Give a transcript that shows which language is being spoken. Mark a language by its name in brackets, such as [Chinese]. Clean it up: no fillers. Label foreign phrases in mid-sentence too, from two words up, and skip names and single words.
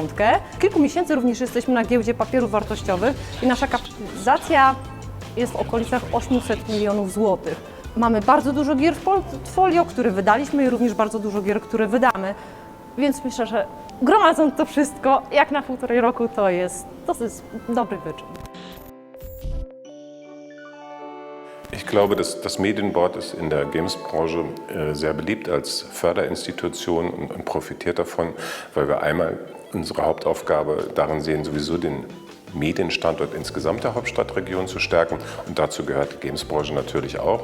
[Polish] Kilku miesięcy również jesteśmy na giełdzie papierów wartościowych i nasza kapitalizacja jest w okolicach 800 milionów złotych. Mamy bardzo dużo gier w portfolio, które wydaliśmy i również bardzo dużo gier, które wydamy. Więc myślę, że gromadząc to wszystko, jak na 1,5 roku, to jest dobry wyczyn. [German] Ich glaube, dass das Medienboard ist in der Games-Branche sehr beliebt als Förderinstitution und profitiert davon, weil wir einmal unsere Hauptaufgabe darin sehen, sowieso den Medienstandort insgesamt der Hauptstadtregion zu stärken, und dazu gehört die Games-Branche natürlich auch.